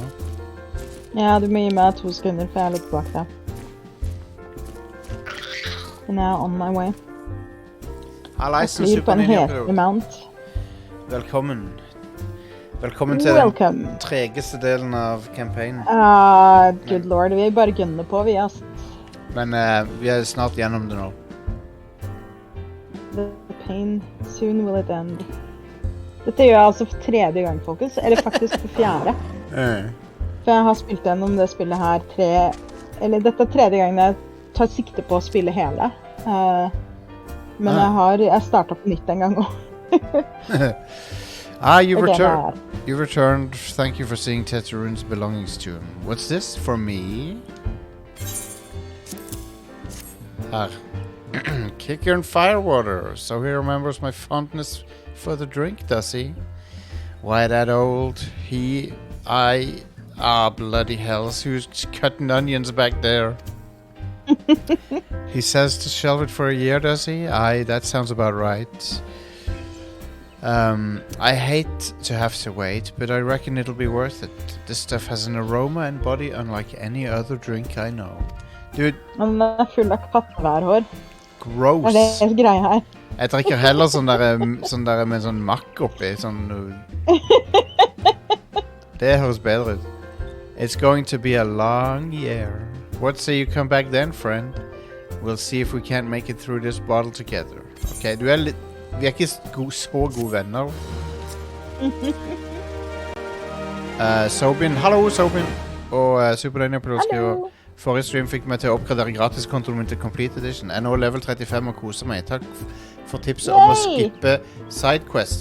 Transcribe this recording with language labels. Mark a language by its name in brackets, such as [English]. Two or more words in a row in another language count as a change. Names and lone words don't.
[Norwegian] Ja, du må gi meg 2 sekunder, for jeg er litt bak deg. [English] And now on my way. [Norwegian] Jeg flyr på en hetlig mount. Velkommen. Velkommen til den tregeste delen av campaignen. [English] Good lord, [Norwegian] vi bare gunner på, vi, ass. Men vi er snart gjennom det nå. [English] The pain, soon will it end. [Norwegian] Dette gjør jeg altså for 3. gang, folkens. Eller faktisk for 4. For jeg har spilt gjennom det spillet her dette er 3. gangen jeg tar sikte på å spille hele. Men jeg startet på nytt en gang også. [English] You returned. Thank you for seeing Teddaroon's belongings to him. What's this for me? Her. Kicker and firewater. So he remembers my fondness for the drink, does he? Why that old bloody hells, who's cutting onions back there? He says to shelve it for a year, does he? That sounds about right. I hate to have to wait, but I reckon it'll be worth it. This stuff has an aroma and body unlike any other drink I know. Dude. [Norwegian] Den er full av katteværhår. Gross. Det er greia her. Jeg drikker heller sånn der med sånn makk oppi, Det høres bedre ut. [English] It's going to be a long year. What say you come back then, friend? We'll see if we can't make it through this bottle together. [Norwegian] Okay, vi er ikke så gode venner. Sobin, hallo Sobin. Og Superdynapilot skriver... Forrige stream fikk meg til å oppgradere gratiskontoen min til Complete Edition. Jeg er nå level 35 og koser meg. Takk for tipset om å skippe sidequests.